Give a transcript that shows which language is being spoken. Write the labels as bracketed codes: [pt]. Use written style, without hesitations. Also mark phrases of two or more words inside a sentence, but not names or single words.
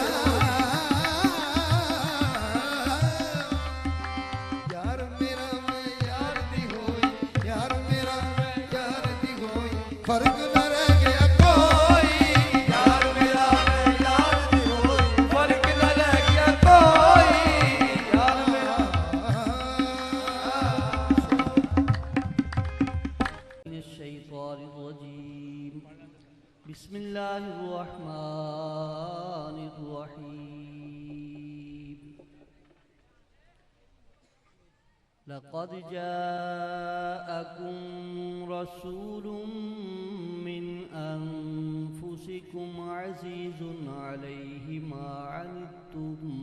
[pa] ਯਾਰ ਮੇਰਾ ਮੈਂ ਯਾਰ ਦੀ ਹੋਈ ਯਾਰ ਮੇਰਾ ਮੈਂ ਯਾਰ ਦੀ ਹੋਈ ਫਰਕ ਨਾ ਰਹਿ ਗਿਆ ਕੋਈ ਯਾਰ ਮੇਰਾ ਮੈਂ ਯਾਰ ਦੀ ਹੋਈ ਫਰਕ ਨਾ ਰਹਿ ਗਿਆ ਕੋਈ ਯਾਰ ਮੇਰਾ [ar] من الشيطان الرجيم بسم الله الرحمن الرحيم لقد جاءكم رسول من أنفسكم عزيز عليه ما عنتم